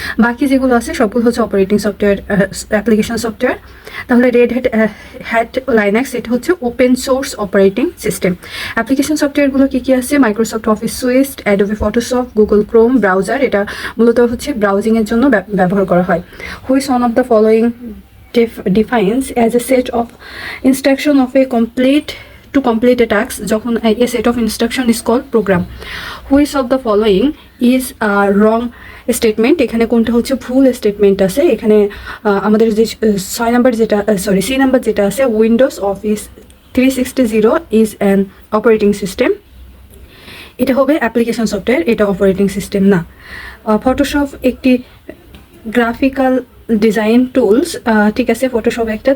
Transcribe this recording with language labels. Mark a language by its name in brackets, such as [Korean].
[Bangla] বাকি যেগুলো আছে সবগুলো হচ্ছে অপারেটিং সফটওয়্যার, অ্যাপ্লিকেশন সফটওয়্যার। তাহলে রেড হ্যাট লাইনাক্স এটা হচ্ছে open source operating system. Application সফটওয়্যারগুলো কী কী আছে? Microsoft office sweet, Adobe Photoshop, Google Chrome browser, এটা মূলত হচ্ছে ব্রাউজিংয়ের জন্য ব্যবহার করা হয়। [English] Which one of the following defines as a set of instruction of a to complete a task, যখন a set of instruction is called program. Which of the following is a wrong statement? [Bangla] এখানে কোনটা হচ্ছে ভুল statement আছে? এখানে আমাদের যে 6 number যেটা C নাম্বার যেটা আছে, Windows office 360 [English] is an operating system, [Bangla] এটা হবে অ্যাপ্লিকেশন সফটওয়্যার, এটা অপারেটিং সিস্টেম না। ফটোশপ একটি গ্রাফিক্যাল ডিজাইন টুলস, ঠিক আছে, ফটোশপ একটা।